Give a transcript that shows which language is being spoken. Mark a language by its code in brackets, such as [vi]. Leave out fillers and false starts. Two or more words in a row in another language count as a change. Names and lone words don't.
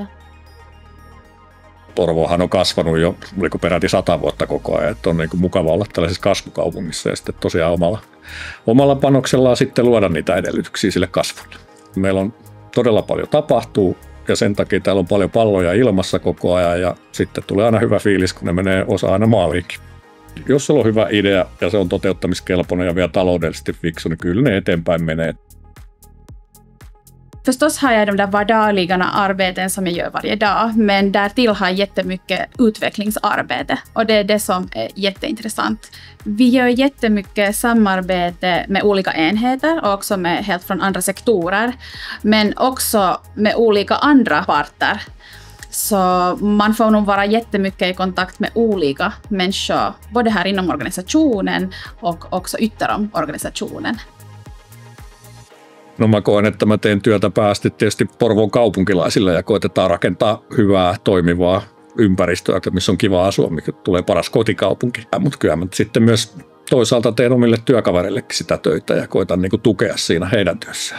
[fi] Porvoohan on kasvanut jo peräti 100 vuotta koko ajan, että on niin kuin mukava olla tällaisessa kasvukaupungissa ja sitten tosiaan omalla panoksellaan sitten luoda niitä edellytyksiä sille kasvulle. Meillä on todella paljon tapahtuu ja sen takia täällä on paljon palloja ilmassa koko ajan ja sitten tulee aina hyvä fiilis, kun ne menee osa aina maaliinkin. Jos sulla on hyvä idea ja se on toteuttamiskelpoinen ja vielä taloudellisesti fiksu, niin kyllä ne eteenpäin menee. [sv] Förstås har jag de där vardagliga arbeten som jag gör varje dag, men därtill har jag jättemycket utvecklingsarbete och det är det som är jätteintressant. Vi gör jättemycket samarbete med olika enheter och också med helt från andra sektorer, men också med olika andra parter. Så man får nog vara jättemycket i kontakt med olika människor, både här inom organisationen och också ytterom organisationen. [fi] No mä koen, että mä teen työtä päästi tietysti Porvoon kaupunkilaisille ja koetetaan rakentaa hyvää, toimivaa ympäristöä, missä on kiva asua, mikä tulee paras kotikaupunki. Mutta kyllä mä sitten myös toisaalta teen omille työkavereillekin sitä töitä ja koitan niin kuin tukea siinä heidän työssään.